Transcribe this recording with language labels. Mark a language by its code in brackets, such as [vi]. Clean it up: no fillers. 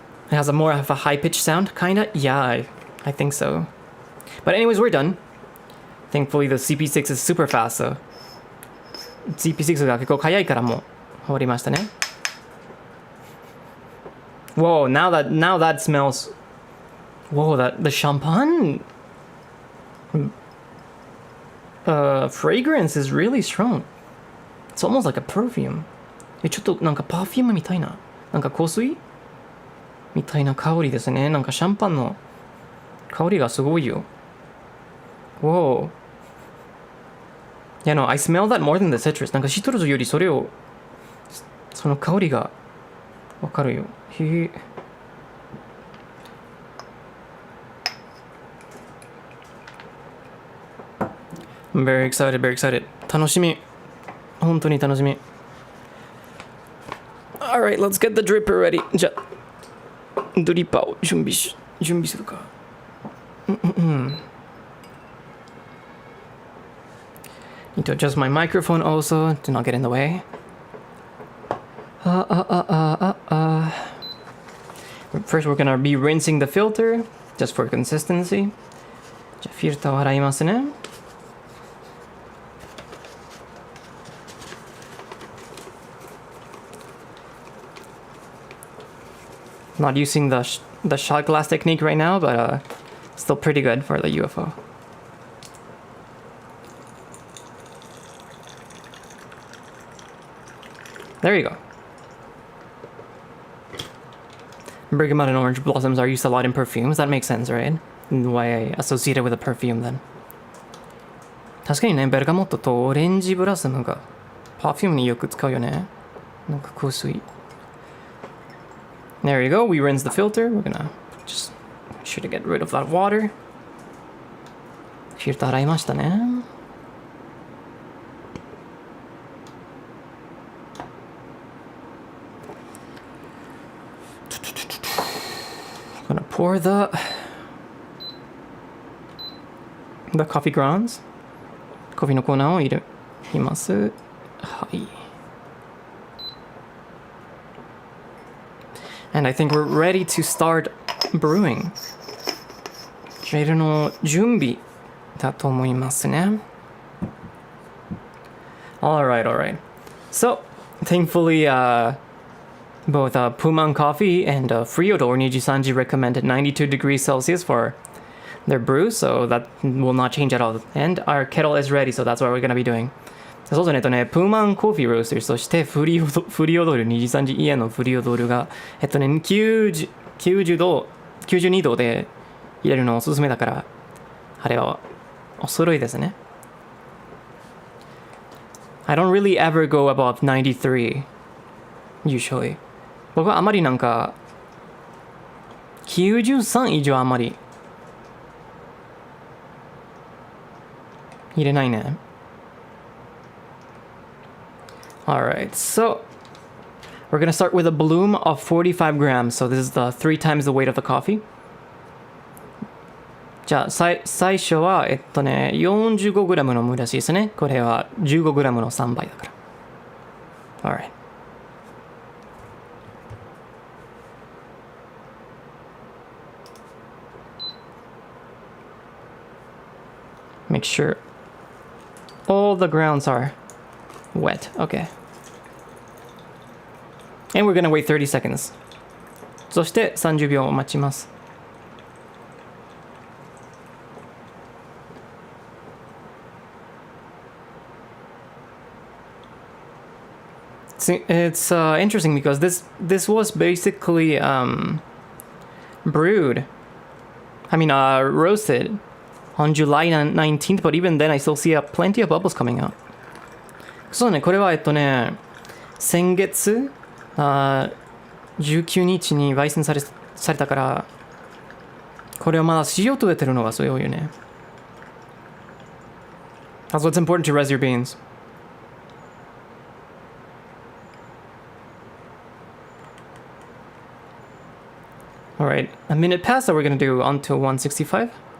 [en] It has a more of a high-pitched sound, kinda? Yeah, I think so. But anyways, we're done. Thankfully, the CP6 is super fast, so... [ja] CP6 が結構早いからもう終わりましたね。 [en] Whoa, now that smells... Whoa, the champagne... fragrance is really strong. It's almost like a perfume. [ja] ちょっとなんかパフュームみたいな。なんか香水みたいな香りですね。なんかシャンパンの香りがすごいよ。 Whoa. [en] Yeah, no, I smell that more than the citrus. [ja] なんかシトルスよりその香りがわかるよ。へえ。 [en] I'm very excited, very excited. [ja] 楽しみ。本当に楽しみ。 [en] Alright, let's get the dripper ready. [ja] じゃあ、ドリッパーを準備するか。 [en] Need to adjust my microphone also to not get in the way. First, we're gonna be rinsing the filter just for consistency. [ja] じゃあ、フィルターを洗いますね。 [en] Not using the shot glass technique right now, but still pretty good for the UFO. There you go. Bergamot and orange blossoms are used a lot in perfumes. That makes sense, right? Why I associate it with a perfume then. [ja] 確かにね、ベルガモットとオレンジブラッサムがパフュームによく使うよね。なんか香水。 [en] There you go, we rinse the filter. We're gonna just make sure to get rid of that water. [ja] フィルター洗いましたね。 [en] I'm gonna pour the coffee grounds. [ja] コーヒーの粉を入れます。はい。 [en] And I think we're ready to start brewing. [ja] ジェルの準備だと思いますね。 [en] Alright. So, thankfully, both Puman Coffee and Freodore NIJISANJI recommended 92 degrees Celsius for their brew, so that will not change at all. And our kettle is ready, so that's what we're going to be doing. [ja] そうですね、プーマンコーヒーロースター、そしてフリオドール、NIJISANJI家のフリオドールが、90度、92度で入れるのおすすめだから、あれはお揃いですね。 [en] I don't really ever go above 93, usually. [ja] 僕はあまりなんか、93以上あまり入れないね。 [en] Alright, so we're gonna start with a bloom of 45 grams. So this is the 3 times the weight of the coffee. [ja] じゃあ、最初は、45グラムの蒸らしですね。これは15グラムの3倍だから。 [en] Alright. Make sure all the grounds are wet. Okay. And we're gonna wait 30 seconds. [ja] そして30秒待ちます。 [en] It's interesting because this was basically brewed, roasted on July 19th, but even then I still see plenty of bubbles coming out. [ja] そうね、これは先月19日に焙煎されたから、これをまだ塩と出てるのがすごいよね。 [en] That's what's important to res your beans. Alright, a minute past that we're gonna do on to 165.